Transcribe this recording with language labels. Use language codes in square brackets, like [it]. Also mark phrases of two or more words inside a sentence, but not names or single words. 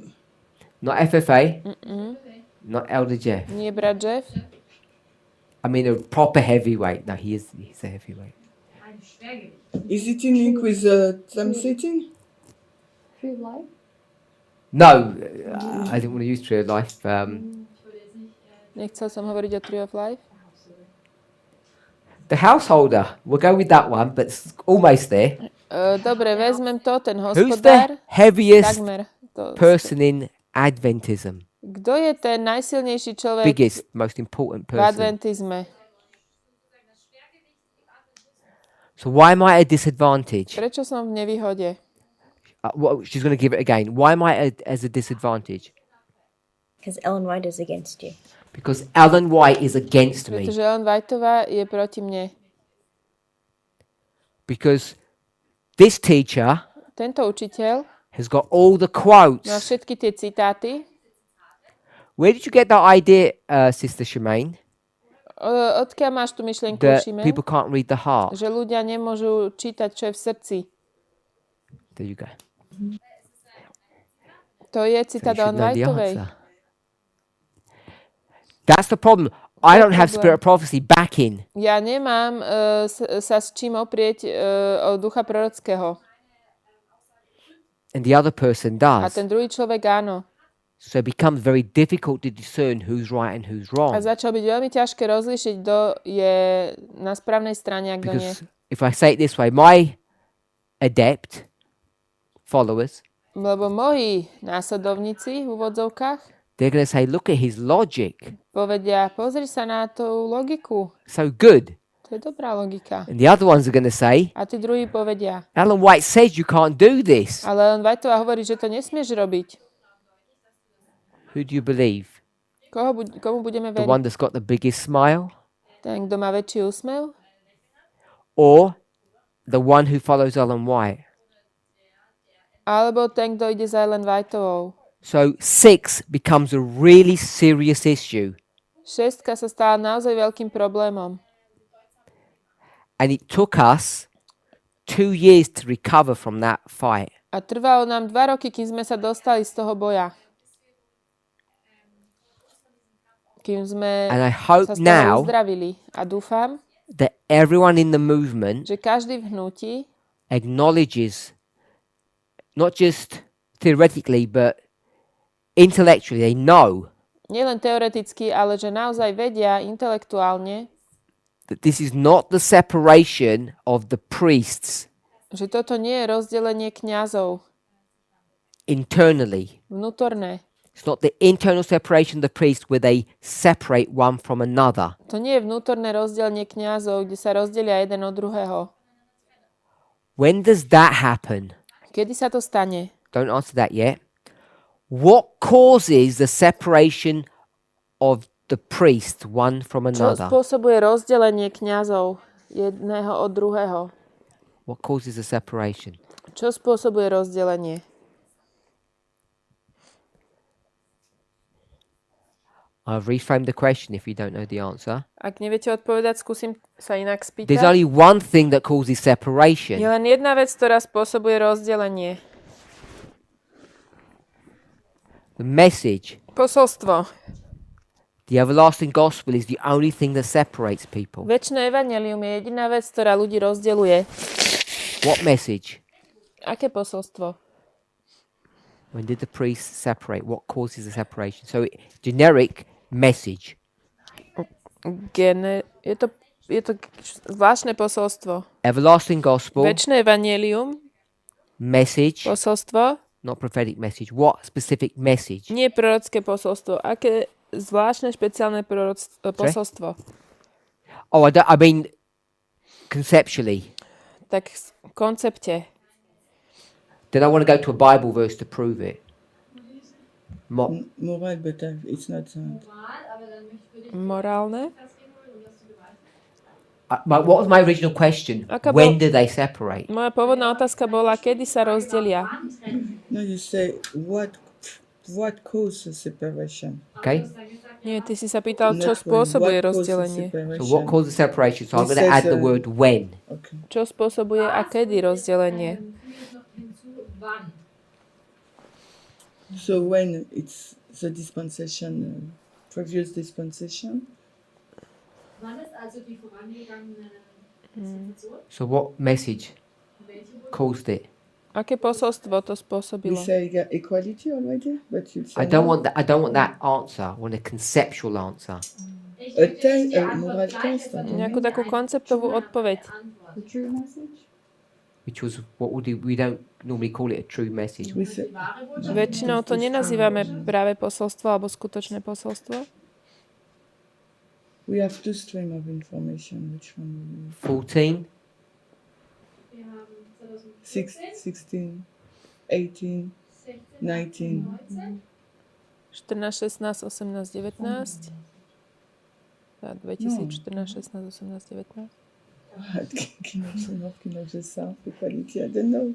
[en] Not FFA. Not Elder Jeff. [sk] Nie brat Jeff? [en] I mean a proper heavyweight. No, he's a heavyweight. is it in link with some setting? Tree of life? No, I didn't want to use Tree of Life. [sk] Nechcel som hovoriť o [en] Tree of Life. The householder. We'll go with that one, but it's almost there. [sk] Dobre, vezmem to, ten [en] Who's [sk] hospodár. [en] the heaviest [sk] Takmer. To, [en] person in Adventism? [sk] kto je ten najsilnejší človek [en] Biggest, most important [sk] v [en] person. [sk] adventizme? [en] So why am I at a disadvantage? [sk] Prečo som v nevýhode? [en] She's going to give it again. Why am I as a disadvantage? Because Ellen White is against you. Because Ellen White is against me. [sk] Pretože Ellen Whiteová je proti mne. [en] Because this teacher [sk] Tento učiteľ [en] has got all the [sk] má [en] quotes. [sk] všetky tie citáty. [en] Where did you get that idea, Sister Shemaine? [sk] Odkiaľ máš tú myšlienku, [en] That [sk] Šime? [en] people can't read the heart. [sk] Že ľudia nemôžu čítať, čo je v srdci. [en] There you go. [sk] To je [en] So [sk] citát [en] you should [sk] Ellen [en] know the [sk] Whiteovej. [en] answer. That's the problem. I don't have spirit of prophecy backing. [sk] Ja nemám sa s čím oprieť o ducha prorockého. [en] And the other person [sk] A [en] does. [sk] ten druhý človek áno. [en] So it becomes very difficult to discern who's right and who's [sk] A [en] wrong. [sk] začalo byť veľmi ťažké rozlíšiť, kto je na správnej strane a kto nie. [en] Because if I say it this way, my adept followers, [sk] Lebo moji následovníci v úvodzovkách [en] they're going to say, look at his logic. [sk] povedia, pozri sa na tú logiku. [en] So good. [sk] To je dobrá logika. [en] And the other ones are going to say, [sk] A tí druhí povedia, [en] Ellen White says you can't do this. [sk] ale Ellen Whiteová hovorí, že to nesmieš robiť. [en] Who do you believe? [sk] Komu budeme [en] The one [sk] veriť? [en] that's got the biggest smile? [sk] Ten, kto má väčší úsmev? [en] Or the one who follows Ellen White? [sk] Alebo ten, kto ide za Ellen Whiteovou? [en] So 6 becomes a really serious issue. [sk] 6 sa stala naozaj veľkým problémom. [en] And it took us 2 years to recover from that fight. [sk] A trvalo nám 2 roky, kým sme sa dostali z toho boja. Kým sme [en] And I hope [sk] sa z toho [en] now [sk] uzdravili. A dúfam, [en] that everyone in the movement [sk] že každý v hnutí [en] acknowledges, not just theoretically, but intellectually, they know [sk] nielen teoreticky, ale že naozaj vedia intelektuálne, [en] that this is not the separation of the priests [sk] že toto nie je rozdelenie kňazov [en] internally. [sk] vnútorné. [en] It's not the internal separation of the priests where they separate one from another. [sk] To nie je vnútorné rozdelenie kňazov, kde sa rozdelia jeden od druhého. [en] When does that happen? [sk] Kedy sa to stane? [en] Don't answer that yet. What causes the separation of the priests one from [sk] Čo [en] another? [sk] spôsobuje rozdelenie kňazov jedného od druhého? [en] What causes the separation? [sk] Čo spôsobuje rozdelenie? [en] I've reframed the question if you don't know the answer. [sk] Ak neviete odpovedať, skúsim sa inak [en] There's [sk] spýtať. [en] only one thing that causes [sk] Je [en] separation. [sk] len jedna vec, ktorá spôsobuje rozdelenie. [en] The message. [sk] Posolstvo. [en] The everlasting gospel is the only thing that separates people. [sk] Večné evanjelium je jediná vec, ktorá ľudí rozdeľuje. [en] What message? [sk] Aké posolstvo? [en] When did the priests separate? What causes the separation? So generic message. [sk] Je to zvláštne posolstvo. [en] Everlasting gospel. [sk] Večné evanjelium, [en] Message. [sk] posolstvo, [en] Not prophetic message. What specific message? [sk] nie prorocké posolstvo. Aké zvláštne, špeciálne posolstvo? [en] Oh, I mean conceptually. [sk] Tak v koncepte. [en] Then I want to go to a Bible verse to prove it. Moral, but it's not that. [sk] Morálne? [en] What was my original question? [sk] Aká [en] When [sk] bol- [en] do they separate? [sk] Moja pôvodná otázka bola, kedy sa rozdelia. [en] No, you say what what caused the separation? Okay? [sk] Nie, ty si sa pýtal, čo [en] Not when. [sk] spôsobuje [en] What caused the [sk] rozdelenie. [en] separation? So what causes separation? So I'm He going to add says, the word when. Okay. [sk] Čo spôsobuje a kedy rozdelenie? [de] Füge noch hinzu, wann. [en] So when it's the dispensation, previous dispensation, [de] Wann ist also die vorangegangene Situation? [en] So what message [de] Welche wurde? [en] caused it? [sk] Aké posolstvo to [en] we [sk] spôsobilo? [en] say equality already, but you say I don't no. want that. I don't want that answer. I want a conceptual answer. [de] Ich [en] A [de] möchte [en] te- [de] nicht die [en] a [de] Antwort [en] moral [de] gleich, [en] test, [de] sondern [sk] Nejakú takú konceptovú odpoveď. [en] The true message? Which was what we don't normally call it a true message. We say [de] die wahre Botschaft. [sk] Väčšinou to nenazývame práve posolstvo alebo skutočné posolstvo. [en] we have two streams of information. Which one? 14. [de] Wir haben 16, 18, 19. 14, 16, 18, 19. [sk] A 2014, 16, 18, 19. [en] Equality, I don't know.